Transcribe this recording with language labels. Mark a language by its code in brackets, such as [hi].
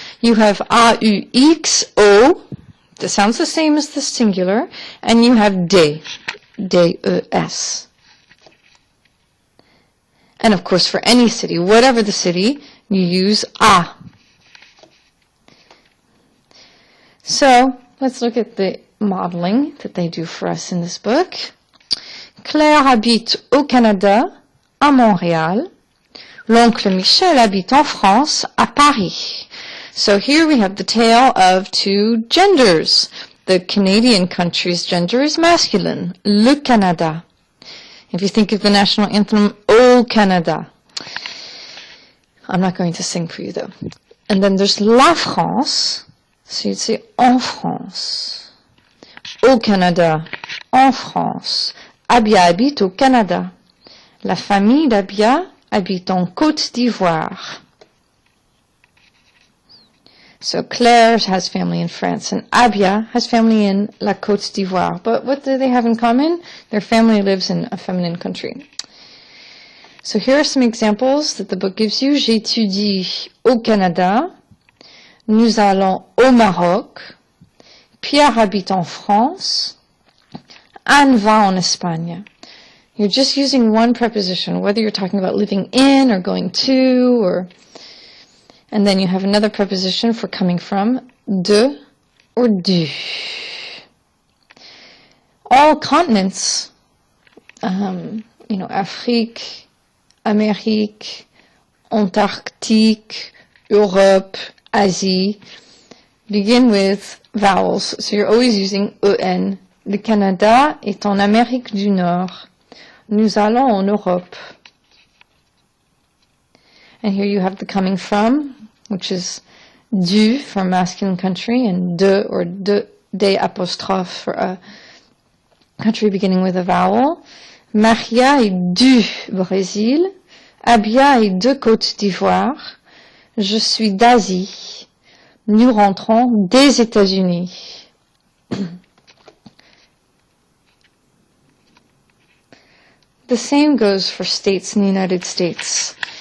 [en] You have A-U-X-O, that sounds the same as the singular, and you have de, D-E-S. And of course, for any city, whatever the city, you use a. So, let's look at the modeling that they do for us in this book. [fr] Claire habite au Canada, à Montréal. L'oncle Michel habite en France, à Paris. [en] So here we have the tale of two genders. The Canadian country's gender is masculine, le Canada. If you think of the national anthem, [fr] Au Canada. [en] I'm not going to sing for you though. And then there's la France, so you'd say en France. [fr] Au Canada, en France. Abia habite au Canada. La famille d'Abia habite en Côte d'Ivoire. [en] So Claire has family in France, and Abia has family in La Côte d'Ivoire. But what do they have in common? Their family lives in a feminine country. So here are some examples that the book gives you. [fr] J'étudie au Canada. Nous allons au Maroc. Pierre habite en France. Anne va en Espagne. [en] You're just using one preposition, whether you're talking about living in or going to, or... And then you have another preposition for coming from, de or du. All continents, Afrique, Amérique, Antarctique, Europe, Asie, begin with vowels. So you're always using en. [fr] Le Canada est en Amérique du Nord. Nous allons en Europe. [en] And here you have the coming from, which is du for a masculine country, and de or de apostrophe for a country beginning with a vowel. [fr] Maria est du Brésil. Abia est de Côte d'Ivoire. Je suis d'Asie. Nous rentrons des États-Unis. [en] The same goes for states in the United States.